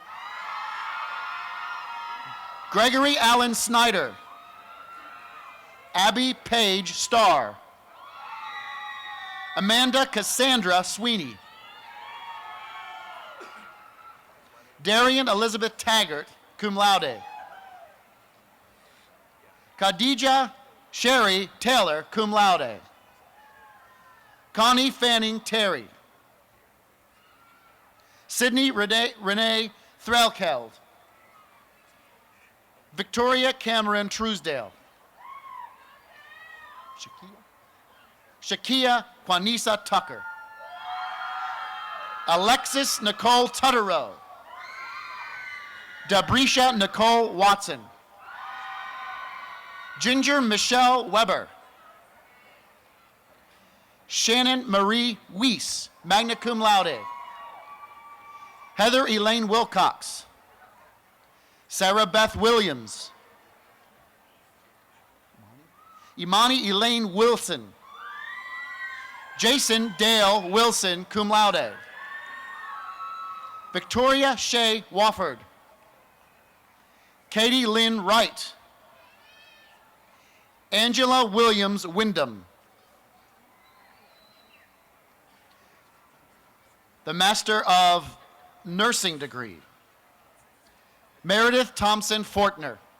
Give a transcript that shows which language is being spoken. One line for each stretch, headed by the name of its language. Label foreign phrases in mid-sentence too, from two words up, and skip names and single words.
English: Gregory Allen Snyder. Abby Page Starr. Amanda Cassandra Sweeney. Darian Elizabeth Taggart,
Latin: cum laude.
English: Khadija Sherry Taylor,
Latin: cum laude.
English: Connie Fanning Terry. Sydney Renee Threlkeld. Victoria Cameron Truesdale. Shakia Quanisa Tucker. Alexis Nicole Tutterow. Dabrisha Nicole Watson. Ginger Michelle Weber. Shannon Marie Weiss,
Latin: magna cum laude.
English: Heather Elaine Wilcox. Sarah Beth Williams. Imani Elaine Wilson. Jason Dale Wilson,
Latin: cum laude.
English: Victoria Shea Wofford. Katie Lynn Wright. Angela Williams Wyndham. The Master of Nursing degree. Meredith Thompson Fortner.